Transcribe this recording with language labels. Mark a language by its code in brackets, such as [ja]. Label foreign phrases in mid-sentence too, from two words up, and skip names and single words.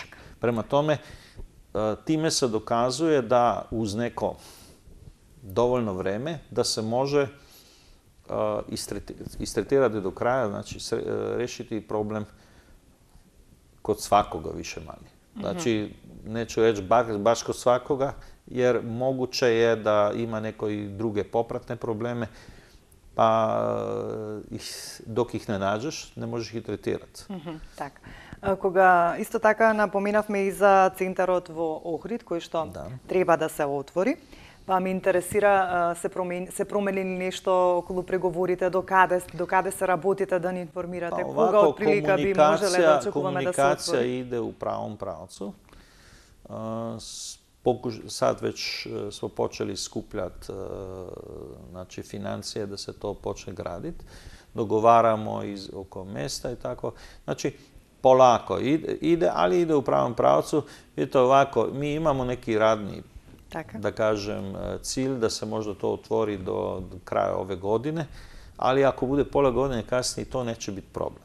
[sr] Prema tome, time se dokazuje da uz neko dovoljno vreme da se može istretirati do kraja, znači rešiti problem kod svakoga više manje. Znači, neću reći baš kod svakoga, jer moguće je da ima neko i druge popratne probleme, pa dok ih ne nađeš, ne možeš ih tretirati. [mk] Так. Кога исто така напоминавме и за центарот во Охрид, кој што треба да се отвори, па ме интересира се промени нешто околу преговорите, до каде се работите, да ни информирате, кога од прилика би можеле да очекуваме да се отвори? [sr] Комуникација иде у правом правцу. Sad već smo počeli skupljati znači, financije da se to počne graditi. Dogovaramo oko mjesta i tako. Znači, polako ide, ali ide u pravom pravcu. Vidite ovako, mi imamo neki radni, da kažem, cilj da se možda to otvori do kraja ove godine, ali ako bude pola godine kasnije, to neće biti problem.